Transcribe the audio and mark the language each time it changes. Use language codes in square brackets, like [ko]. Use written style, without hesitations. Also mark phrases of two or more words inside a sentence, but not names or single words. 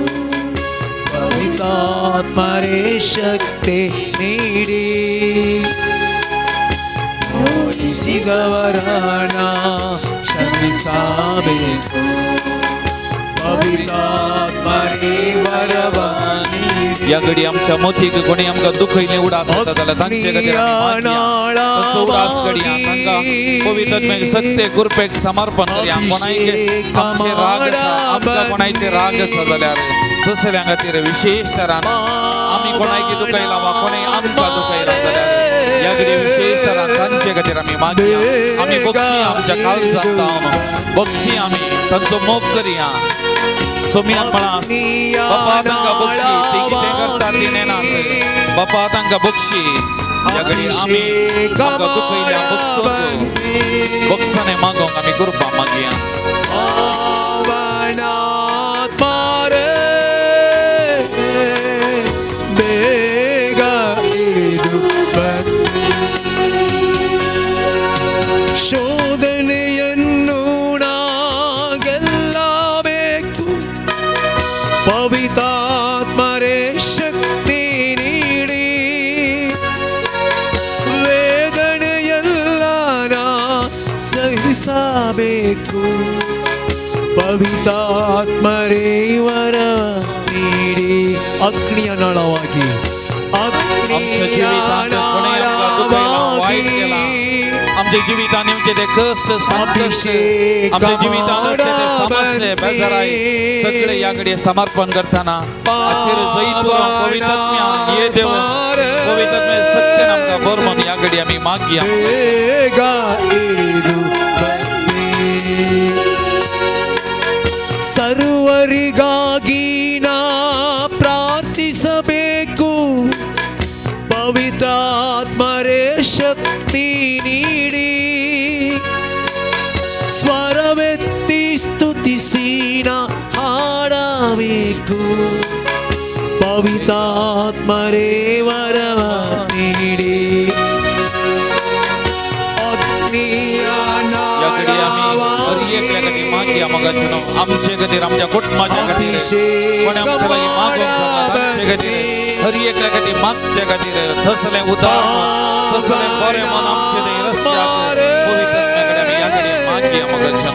[kn] ಪವಿತ್ರಾತ್ಮರೇ ಶಕ್ತಿ ನೀಡಿ ನೋಯಿಸಿದವರನ ಕ್ಷಮಿಸಬೇಕು. ಪವಿತ್ರಾತ್ಮರೇ ವರವ ನೀಡಿ [kok] या घडी आमच्या मथीक कोणी आमकां दुखयलें उडास येता जाल्यार तांचे खातीर आमी मागया तसो उडास घडया तांकां पवित्र आत्म्याक सत्य कृपेक समर्पण करया कोणायचे आमचे राग आसा आमकां कोणायचे राग आसा जाल्यार तसल्या खातीर विशेष तरान आमी कोणायकी दुखयला वा कोणी आमकां दुखयला जाल्यार या घडी विशेष तरान तांचे खातीर आमी मागया आमी बक्षी आमच्या काळजांत जावन बक्षी आमी तांचो मोग करया सोमियान म्हणा बापा तांकां बक्षी ते कितें करता ती नेनात बापा तांकां बक्षी या घडी आमी आमकां दुखयल्या बक्षोक बक्षाने मागोंक आमी कृपा मागया [kn] ಶೋಧನೆಯನ್ನು ಗೆಲ್ಲಬೇಕು ಪವಿತ್ರಾತ್ಮರೇ ಶಕ್ತಿ ನೀಡಿ ವೇದನೆಯೆಲ್ಲ ನಾ ಸಹಿಸಬೇಕು ಪವಿತ್ರಾತ್ಮರೇ ವರ ನೀಡಿ ಅಗ್ನಿಯ ನಳವಾಗಿ [kok] आमच्या जिवितान येवचे ते कष्ट संकट आमच्या जिवितान असले ते समस्या बेजाराय सगळे या घडये समर्पण करताना आचेर जैत करून पवित्र आत्म्या ये देव पवित्र आत्म्या सत्य आमकां बरमन या घडी आमी मागया [kn] ಸರ್ವರಿಗಾಗಿ ನಾ ಪ್ರಾರ್ಥಿಸಬೇಕು ಪವಿತ್ರಾತ್ಮರೇ ಶಕ್ತಿ ನೀಡಿ ಸ್ವರವೆತ್ತಿ ಸ್ತುತಿಸಿ ನಾ ಹಾಡಬೇಕು ಪವಿತ್ರಾತ್ಮರೇ ವರವ ನೀಡಿ [kok] आमचे खातीर आमच्या कुटुंबाच्या खातीर कोणी आमच्या लागीं मागोंक तांचे खातीर हर एकल्या खातीर मागच्या खातीर तसलें उदार तसलें बरें मन आमचे ते रस्त्याक पवित्र आत्म्या कडेन आमी ह्या घडये मागया मोगाच्या